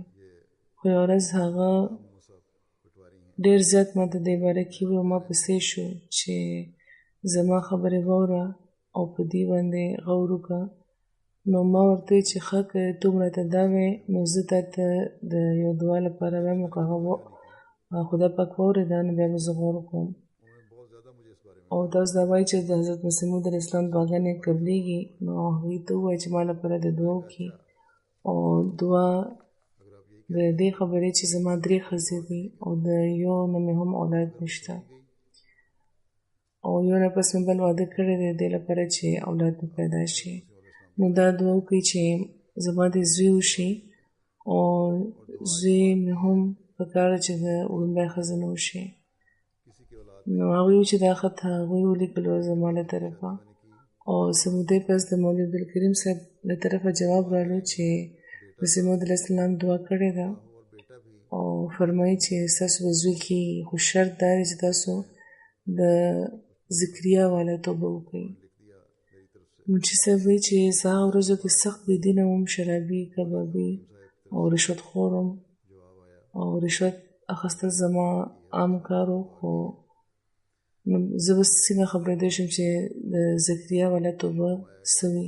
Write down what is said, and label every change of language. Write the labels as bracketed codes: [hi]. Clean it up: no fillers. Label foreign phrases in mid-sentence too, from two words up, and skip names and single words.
[ps] خو یوه ورځ هغه ډېر زیات ما ته دې باره کې وویل او ما پسې شو چې زما خبرې واوره او په دې باندې غور وکړه. نو ما ورته وویل چې ښه که ته راته دا وایې نو زه تا ته د یو دعا لپاره وایم، که هغه خدای پاک واورېده نو بیا به زه غور وکړم. [ur] انہوں نے بہت زیادہ مجھے اس بارے میں [ps] او تاسو دا وایئ چې د حضرت مسیح موعود علیه السلام دعاګانې قبلېږي، نو هغوی ته ووایئ چې ما لپاره د دعا وکړي. او دعا [ur] اگر آپ یہی [ps] د دې خبرې چې زما 3 ښځې دي او د یو نه مې هم اولاد نشته او یو نفس مې بل واده کړی دی دې لپاره چې اولاد مې پیدا شي. نو دا دعا وکړئ چې زما د زوی وشي او زوی مې هم پکار ده چې د وړومبی ښځه نه وشي. [ur] کسی کی اولاد [ps] نو هغوی وایي چې دا خط هغوی ولیکلو زما له طرفه او څه مودې پس د مولوي عبدالکریم صاحب له طرفه جواب رالو چې مسیح موعود علیه السلام دعا کړې ده [ur] اور بیٹا بھی [ps] او فرمایي چې ستاسو به زوی کېږي، خو شرط دا دی چې تاسو د ذکریا والا توبه وکړئ. [ur] لکھ دیا میری طرف سے [ps] منشي صاحب وایي چې زه هغه ورځو کې سخت بېدینه وم، شرابي، کبابي او رشوت خور وم [ur] جواب آیا [ps] او رشوت اخیستل زما عام کار و، خو نو زه به څنګه خبرېدی شم چې د ذکریا والا توبه څه وي.